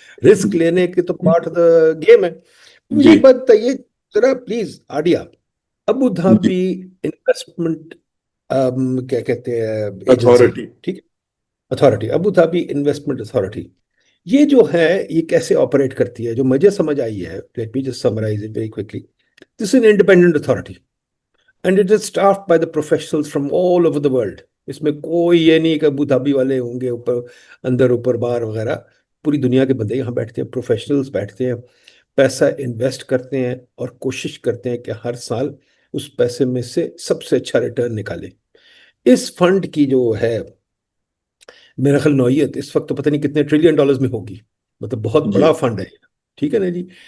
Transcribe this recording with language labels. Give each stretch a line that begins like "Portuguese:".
Urdu: Risk لینے کی تو پارٹ آف دا گیم ہے. مجھے ایک بات بتائیے ذرا پلیز آڈیا, ابو دھابی انویسٹمنٹ کیا کہتے ہیں ایجنسی, ٹھیک ہے, authority, Abu Dhabi investment authority, یہ جو ہے یہ کیسے آپریٹ کرتی ہے؟ جو مجھے سمجھ آئی ہے,
English: Let me just summarize it very quickly. This is an independent authority and it is staffed by the professionals from all over the world.
Urdu: اس میں کوئی یہ نہیں کہ ابو دھابی والے ہوں گے اوپر اندر اوپر باہر وغیرہ, پوری دنیا کے بندے یہاں بیٹھتے ہیں, پروفیشنلز بیٹھتے ہیں, پیسہ انویسٹ کرتے ہیں اور کوشش کرتے ہیں کہ ہر سال اس پیسے میں سے سب سے اچھا ریٹرن نکالیں. اس فنڈ کی جو ہے میرا خیال نوعیت اس وقت تو پتہ نہیں کتنے ٹریلین ڈالرز میں ہوگی, مطلب بہت بڑا فنڈ ہے, ٹھیک ہے نا جی.